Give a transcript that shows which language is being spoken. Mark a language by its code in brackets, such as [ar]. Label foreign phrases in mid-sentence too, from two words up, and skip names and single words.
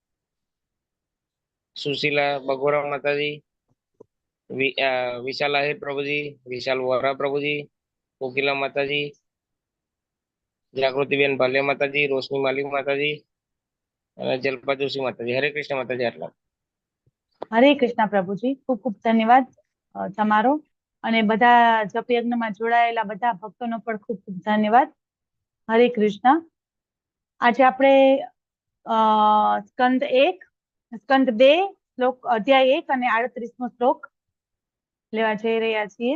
[gu] सुशीला बगोरा माताजी, विशाल आहेर प्रभुजी, विशाल वोरा प्रभुजी, कोकिला माताजी, जागृतिबेन भालिया माताजी, रोशनी मालिक माताजी, जल्पा जोशी माताजी. હરે કૃષ્ણ માતાજી. આટલા. હરે કૃષ્ણ પ્રભુજી, ખૂબ ખૂબ ધન્યવાદ. તમારો અને બધા જપયજ્ઞમાં જોડાયેલા બધા ભક્તોનો પણ ખૂબ ખૂબ ધન્યવાદ. હરે કૃષ્ણ. આજે આપણે સ્કંદ 2 શ્લોક અધ્યાય 1 અને 38મો શ્લોક લેવા જઈ રહ્યા છીએ.